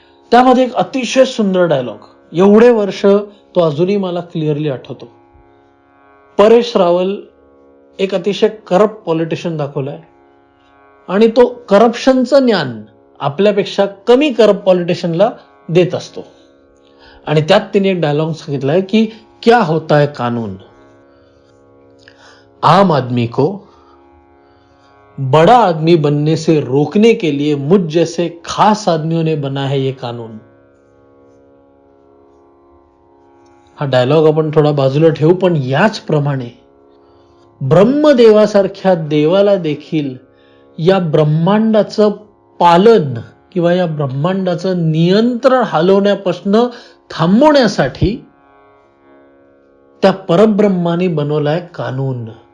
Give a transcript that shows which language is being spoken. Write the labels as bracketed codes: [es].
[mr] त्यामध्ये एक अतिशय सुंदर डायलॉग, एवढे वर्ष तो अजूनही मला क्लिअरली आठवतो. परेश रावल एक अतिशय करप्ट पॉलिटिशियन दाखवलाय आणि तो करप्शनचं ज्ञान आपल्यापेक्षा कमी करप्ट पॉलिटिशियनला देत असतो. आणि त्यात तिने एक डायलॉग सांगितलाय की [hi] क्या होता है कानून, आम आदमी को बड़ा आदमी बनने से रोकने के लिए मुझ जैसे खास आदमियों ने बना है ये कानून. [mr] हा डायलॉग आपण थोडा बाजूला ठेवू, पण याचप्रमाणे ब्रह्मदेवासारख्या देवाला देखील या ब्रह्मांडाचं पालन किंवा या ब्रह्मांडाचं नियंत्रण हलवण्यापासून थांबवण्यासाठी त्या परब्रह्माने बनवलाय कानून.